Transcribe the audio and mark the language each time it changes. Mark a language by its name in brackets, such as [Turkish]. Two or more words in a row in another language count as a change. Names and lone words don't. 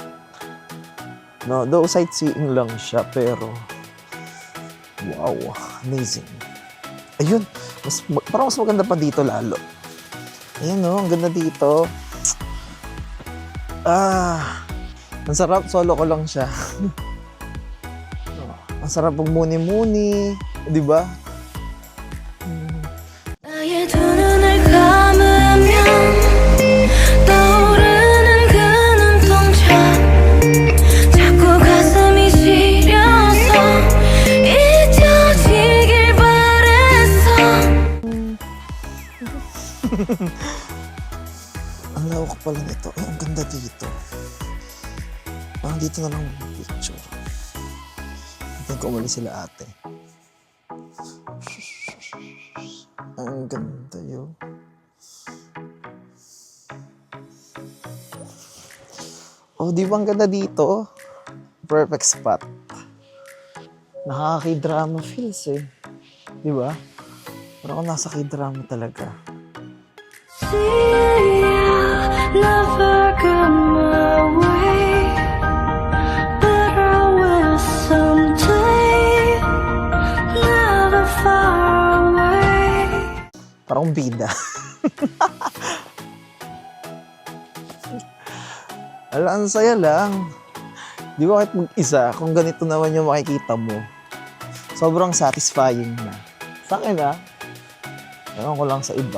[English] No, though sightseeing [Filipino] lang siya, pero wow, amazing. Ayun, parang mas maganda pa dito lalo. Ayan ang ganda dito. Ang sarap, solo ko lang siya. Ang sarap magmuni-muni, di ba? [Korean] 나의 두 눈을 감으면 떠오르는 그 눈동자 자꾸 가슴이 시려서 잊혀지길 바랬어. [Filipino] Ang lawak pala nito. Ay, ang ganda dito. Parang dito na lang picture. Hintayin ko umalis sila ate. Ang ganda yun. Oh, di ba ang ganda dito? [English] Perfect spot. [Filipino] Nakaka-K-drama feels eh. Di ba? Parang ako nasa K-drama talaga. [English] See, I'll never come my way, but I will someday, never far away. [Filipino] Parang bida. Ala, ang saya lang. Di ba kahit mag-isa, kung ganito naman yung makikita mo, sobrang satisfying na. Sa akin ewan ko lang sa iba.